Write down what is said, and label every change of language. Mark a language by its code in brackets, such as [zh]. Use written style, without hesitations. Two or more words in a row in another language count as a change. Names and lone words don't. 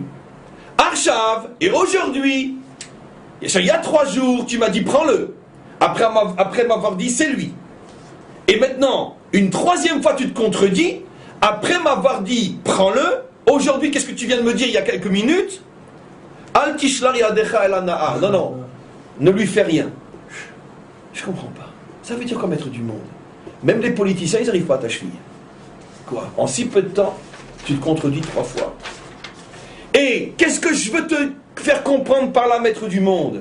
[fr] Arshav, et aujourd'hui, il y a 3 jours, tu m'as dit prends-le. Après m'avoir dit c'est lui. Et maintenant, une 3e fois tu te contredis. Après m'avoir dit prends-le. Aujourd'hui, qu'est-ce que tu viens de me dire il y a quelques minutes? [he] אל תשלח ידך אל הנער. [fr] Non, ne lui fais rien. Je comprends pas. Ça veut dire quoi maître du monde? Même les politiciens, ils n'arrivent pas à ta cheville. Quoi? En si peu de temps, tu te contredis 3 fois. Et qu'est-ce que je veux te faire comprendre par la maître du monde?